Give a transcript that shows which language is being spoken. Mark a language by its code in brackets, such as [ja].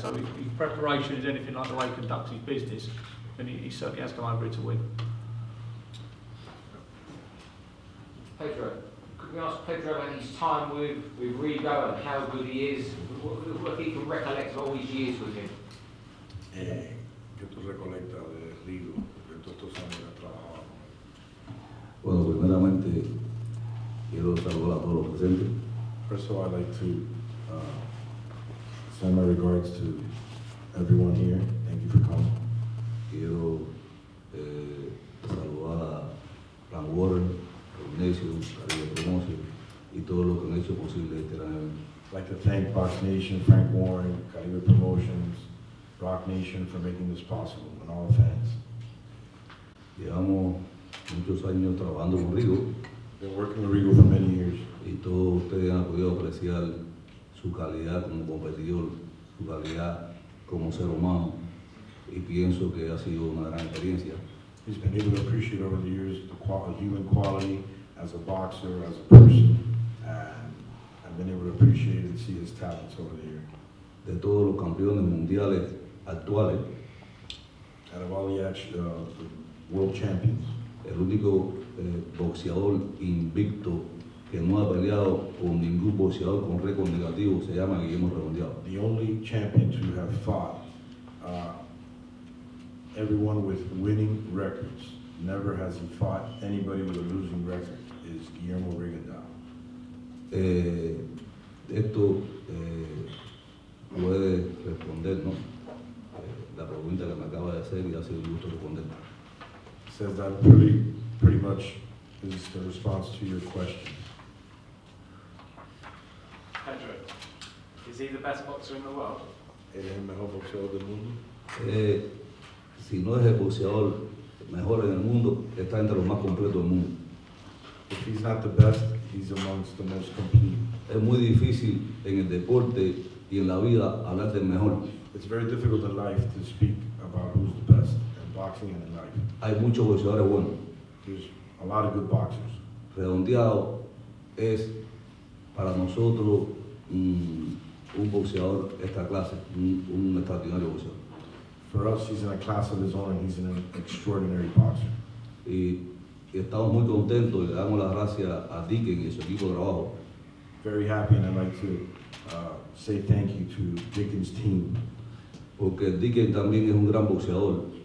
[en] So his preparation is anything like the way he conducts his business, and he certainly has come over here to win. Pedro, could we ask Pedro about his time with Rigo and how good he is? What he can recollect of all his years with him? [es] ¿Qué tú recolectas de Rigo, de todos estos años de trabajo? Bueno, primeramente quiero saludar a todos los presentes. [en] First of all, I'd like to send my regards to everyone here. Thank you for coming. [es] Quiero saludar a FLANAGAN, BoxNation, CARDIFF Promotion y todos los que han hecho posible este gran evento. [en] I'd like to thank BoxNation, Frank Warren, CARDIFF Promotions, BoxNation for making this possible, and all the fans. [es] Llevamos muchos años trabajando con Rigo [en] Been working with Rigo for many years. [es] y todos ustedes han podido apreciar su calidad como competidor, su calidad como ser humano y pienso que ha sido una gran experiencia. [en] He's been able to appreciate over the years the human quality as a boxer, as a person, and I've been able to appreciate and see his talents over the years. [es] De todos los campeones mundiales actuales, [en] Out of all the world champions, [es] el único boxeador invicto que no ha peleado con ningún boxeador con récord negativo se llama Guillermo RigondeuX. [en] the only champion to have fought everyone with winning records. Never has he fought anybody with a losing record, is Guillermo RigondeauX. [es] Esto puede responder, ¿no? La pregunta que me acaba de hacer y ha sido un gusto responder. [en] Says that pretty much is the response to your question. Pedro, is he the best boxer in the world? [es] ¿Él es el mejor boxeador del mundo? Si no es el boxeador mejor en el mundo, está entre los más completos del mundo. [en] If he's not the best, he's amongst the most complete. [es] Es muy difícil en el deporte y en la vida hablar del mejor. [en] It's very difficult in life to speak about who's the best in boxing and in life. [es] Hay muchos boxeadores buenos. [en] There's a lot of good boxers. [es] Redondeado es para nosotros un boxeador esta clase, un extraordinario boxeador. [en] For us, he's in a class of his own, and he's an extraordinary boxer. [es] Y estamos muy contentos y le damos las gracias a Dickens y su equipo de trabajo. [en] Very happy, and I'd like to say thank you to Dickens' team, [es] Porque Dickens también es un gran boxeador,